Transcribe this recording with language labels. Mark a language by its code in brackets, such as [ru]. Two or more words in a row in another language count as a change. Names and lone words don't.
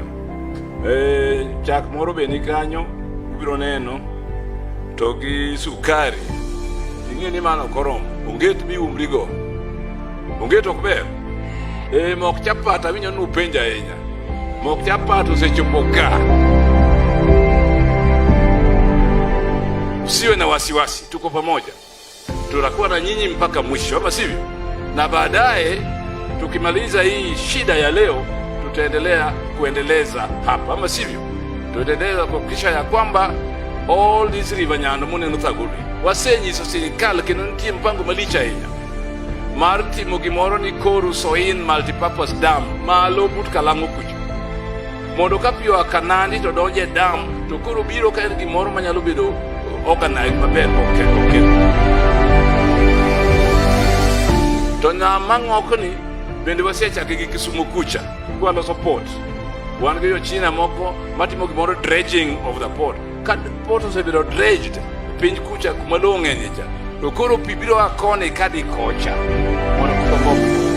[luo] Chak moro be ni kanyo, ubiro neno. To gi sukari. Ing'e ni mano korom. Onget bi umrigo. Onget ok ber. Mok chapat awinjo ni upenja ahinya. Mok chapat osechopo ka. [sw] Usiwe na wasiwasi, tuko pamoja. Tutakuwa na nyinyi mpaka mwisho, ama sivyo? Na baadaye tukimaliza hii shida ya leo, tutaendelea kuendeleza hapa, ama sivyo? Tutaendeleza kuhakikisha ya kwamba [en] all these [luo] rivanyano muneno thaguri wasenyiso sirikal kendo nitie mpango malicha ahinya mar timo gimoro ni Koru Soin [en] multipurpose dam [luo] malo but Kalango kucho, mondo ka pi oa Kanandi to donje dam, to koro biro ka en gimoro manyalo bedo organized maber. Okay. To ng'ama ng'okni bende wasechake gi Kisumu kucha kwaloso port. Wan gi China moko matimo gimoro [en] dredging of the port. [luo] Ka port osebedo dredged piny kucha kuma lowo ng'enye cha, to koro pi biro a koni kadi kocha mondo kik omok.